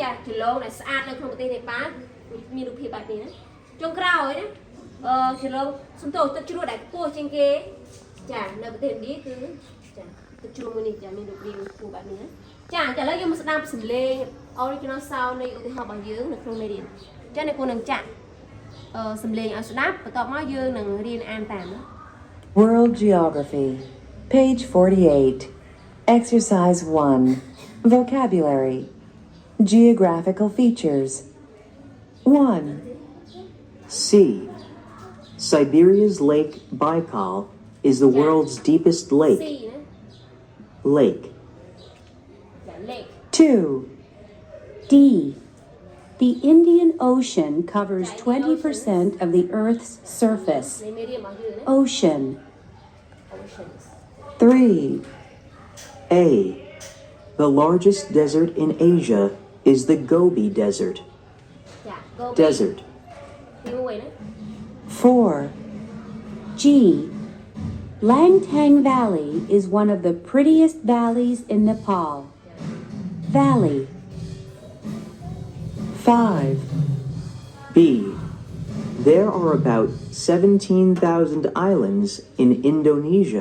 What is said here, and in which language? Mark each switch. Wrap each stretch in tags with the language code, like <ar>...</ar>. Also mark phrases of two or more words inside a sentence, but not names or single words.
<km>ចាចន្លងដែលស្អាតនៅក្នុងប្រទេសនេប៉ាល់មានរូបភាពបែបនេះណាចុងក្រោយណាចន្លងសំទោសទឹកជ្រោះដែលខ្ពស់ជាងគេចានៅប្រទេសឥណ្ឌាគឺចាទឹកជ្រោះមួយនេះចាមានរូបរាងខ្ពស់បែបនេះណាចាឥឡូវយើងមកស្ដាប់សំឡេង</km> <en>original sound</en> <km>នៃឧទាហរណ៍របស់យើងនៅក្នុងមេរៀនចាអ្នកគួរនឹងចាក់សំឡេងឲ្យស្ដាប់បន្ទាប់មកយើងនឹងរៀនអានតាមណា</km> <en>World Geography Page 48 Exercise 1 Vocabulary Geographical features 1. Sea. Siberia's Lake Baikal is the world's deepest lake.</en> <km>C ណា</km> <en>Lake.</en> <km>ចា lake</km> <en>2. D. The Indian Ocean covers 20% of the Earth's surface.</en> <km>នៃមេរៀនរបស់យើងណា</km> <en>Ocean. oceans 3. A. The largest desert in Asia is the Gobi Desert.</en> <km>ចា go</km> <en>Desert.</en> <km>ទី1ណា</km> <en>4. G. Langtang Valley is one of the prettiest valleys in Nepal. Valley. 5. B. There are about 17,000 islands in Indonesia.</en>